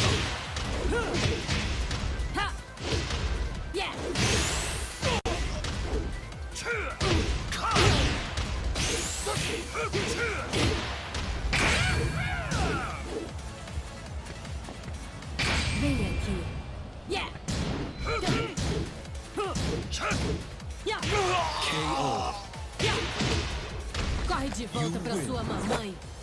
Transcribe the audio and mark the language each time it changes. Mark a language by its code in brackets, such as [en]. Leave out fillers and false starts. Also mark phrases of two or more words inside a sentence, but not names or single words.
[en] Ha. Yeah. [pt] Vem aqui. [en] Yeah. Yeah. KO. Yeah. [pt] Corre de volta pra [en] win. [pt] sua mamãe.